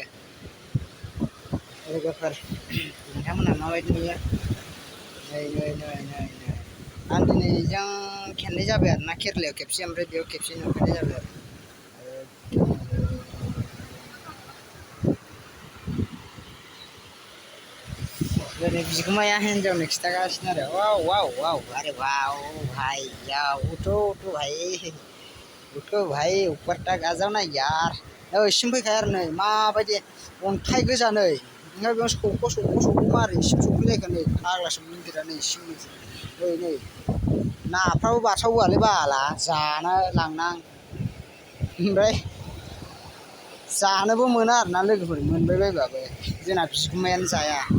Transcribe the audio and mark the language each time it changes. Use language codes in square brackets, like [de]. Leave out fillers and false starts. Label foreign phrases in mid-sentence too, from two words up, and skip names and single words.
[brx] लोगोफोर नोंथांमोनहा माबायदि नुयो नै आं दिनैजों खेननै जाबाय आरोना केरेलायाव खेबसे ओमफ्राय बेयाव खेबसे नुफैनाय जाबाय आरो दिनै बिगुमाया हिन्जावनो खिन्थागासिनो आरो वाव [hi] अरे वाव उठो भाई ऊपर तक आ जाओ ना यार [brx] इसिम फैखाया आरो नै माबायदि अन्थाइ गोजा नै ओमफ्राय बेयाव सौख' मारै इसिम सौफैलायखो नै फाग्लासो मन्दिरा नै इसिम नै नाफ्राबो बारसावबोआलै बाला जानो लांनां ओमफ्राय जानोबो मोना आरोना लोगोफोर मोनबायबायबाबो जोंना बिगुमायानो जाया